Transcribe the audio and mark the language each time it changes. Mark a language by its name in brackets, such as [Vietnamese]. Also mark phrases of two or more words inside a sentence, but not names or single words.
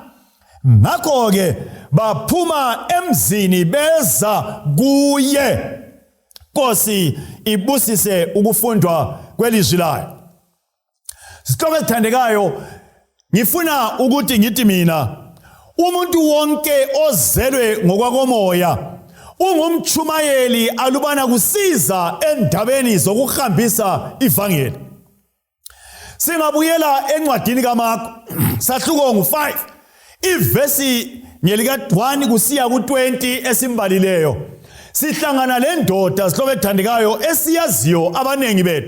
[North Ndebele] Ngakho ke baphuma emzini beza kuye. Nkosi ibusise ukufundwa kwelizwi layo. Sihlobo esithandekayo, ngifuna ukuthi ngithi mina, umuntu wonke ozelwe ngokwakomoya ungumtshumayeli alubana kusiza endabeni zokuhambisa ivangeli. Singabuyela encwadini kaMakho sahluko 5 ivesi ngelika 1 kusiya ku20 esimbalileyo. Sihlangana le ndoda sihlobo ethandekayo esiyaziyo abanengi bethu.